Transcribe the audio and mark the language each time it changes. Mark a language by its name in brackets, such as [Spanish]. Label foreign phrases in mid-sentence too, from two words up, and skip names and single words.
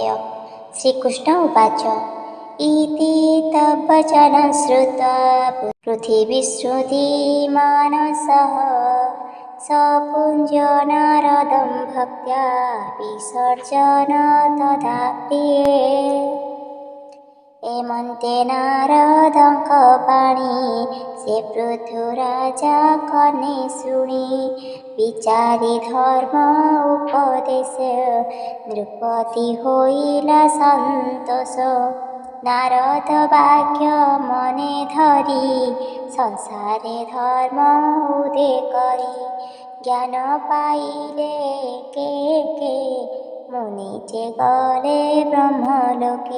[Sanskrit] श्रीकृष्ण उवाच इति तद्वचनं श्रुत्वा पृथिवीश्रुतिमानसः स पुञ्जो नारदं भक्त्या विसर्जन तथा प्रिये। [Odia] एमन्ते नारदଙ୍କ ବାଣୀ ସେ ପୃଥୁରାଜା କର୍ଣ୍ଣେ ଶୁଣି ବିଚାରି ଧର୍ମ ଉପଦେଶ ନୃପତି ହୋଇଲା ସନ୍ତୋଷ। ନାରଦ ବାକ୍ୟ ମନେ ଧରି ସଂସାରେ ଧର୍ମ ଉଦେ କରି ଜ୍ଞାନ ପାଇଲେ କେ ମୁନି ଯେ ଗଲେ ବ୍ରହ୍ମଲୋକେ।